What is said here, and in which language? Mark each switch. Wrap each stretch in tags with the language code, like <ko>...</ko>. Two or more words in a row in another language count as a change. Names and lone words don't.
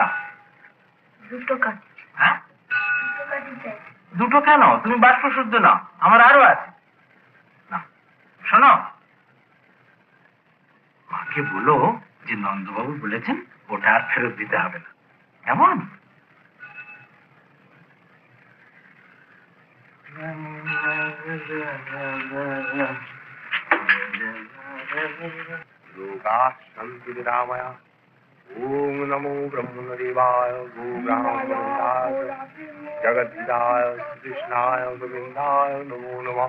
<bn>দুটো কাঠি। হ্যাঁ, দুটো কাঠি চাই। দুটো কেন? তুমি বাষ্প শুদ্ধ নাও, আমার আরো আছে। না শোনো, মাকে বলো যে নন্দবাবু বলেছেন ওটা আর ফেরত দিতে হবে না, কেমন?</bn> <sa>लोकाः सन्तु निरामया। ओम नमो ब्रह्मदेवाय गोब्राह्मणाय जगद्धाय कृष्णाय गोविन्दाय नमो नमः।</sa>